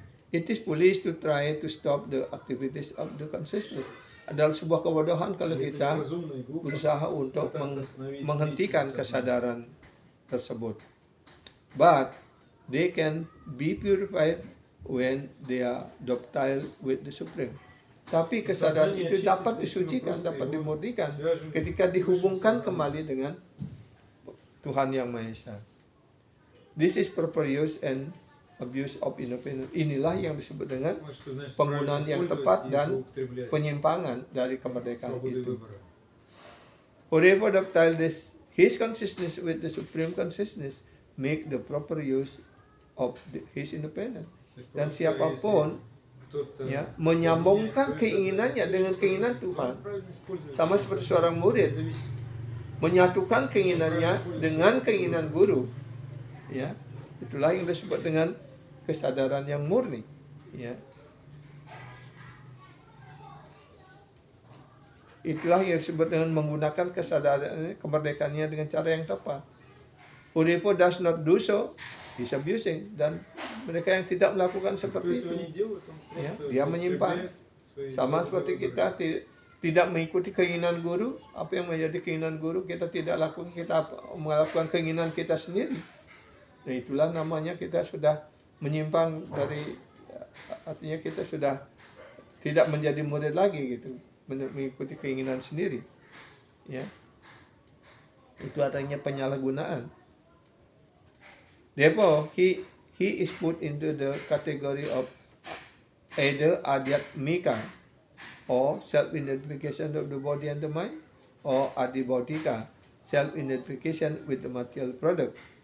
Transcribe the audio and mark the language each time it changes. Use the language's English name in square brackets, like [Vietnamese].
[English] It is foolish to try to stop the activities of the consciousness. [Indonesian] Adalah sebuah kebodohan kalau kita berusaha untuk menghentikan kesadaran tersebut. [English] But they can be purified when they are docile with the Supreme. [Indonesian] Tapi kesadaran itu dapat disucikan, dapat dimurnikan ketika dihubungkan kembali dengan Tuhan Yang Maha Esa. [English] This is proper use and abuse of independence. [Indonesian] Inilah yang disebut dengan penggunaan yang tepat dan penyimpangan dari kemerdekaan itu. [English] Whoever docile his consciousness with the Supreme Consciousness make the proper use of his independence. [Indonesian] Dan siapapun ya menyambungkan keinginannya dengan keinginan Tuhan, sama seperti seorang murid menyatukan keinginannya dengan keinginan guru, ya itulah yang disebut dengan kesadaran yang murni, ya itulah yang disebut dengan menggunakan kesadaran kemerdekaannya dengan cara yang tepat. [English] Whoever does not do so is abusing, [Indonesian] dan mereka yang tidak melakukan seperti itu, ya, dia menyimpang. Sama seperti kita tidak mengikuti keinginan guru, apa yang menjadi keinginan guru kita tidak lakukan, kita melakukan keinginan kita sendiri. Nah, itulah namanya kita sudah menyimpang dari, artinya kita sudah tidak menjadi murid lagi gitu, mengikuti keinginan sendiri, ya. Itu artinya penyalahgunaan. [English] Therefore, he is put into the category of either adhyatmika or self-identification of the body and the mind, or adibodhika, self-identification with the material product.